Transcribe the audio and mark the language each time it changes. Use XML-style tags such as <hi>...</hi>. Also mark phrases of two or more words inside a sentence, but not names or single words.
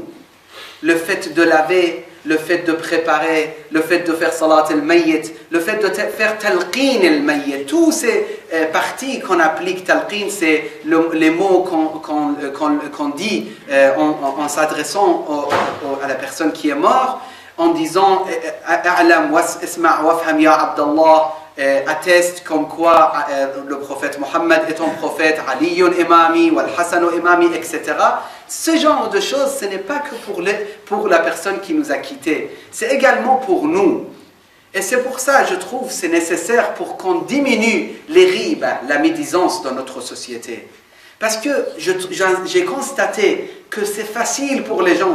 <fr>Le fait de laver, le fait de préparer, le fait de faire</fr> <ar>صلاة الميت,</ar> <fr>le fait de faire</fr> <ar>تلقين الميت,</ar> <fr>tous ces parties qu'on applique, talqin, c'est les mots qu'on dit en s'adressant à la personne qui est morte, en disant</fr> <ar>اعلم واسمع وافهم يا عبد الله,</ar> <fr>atteste comme quoi le prophète Mohammed est un prophète,</fr> <ar>علي إمامي والحسن إمامي,</ar> <fr>etc. Ce genre de choses, ce n'est pas que pour la personne qui nous a quittés, c'est également pour nous. Et c'est pour ça, je trouve, c'est nécessaire pour qu'on diminue les ribes, la médisance dans notre société. Parce que j'ai constaté que c'est facile pour les gens.</fr>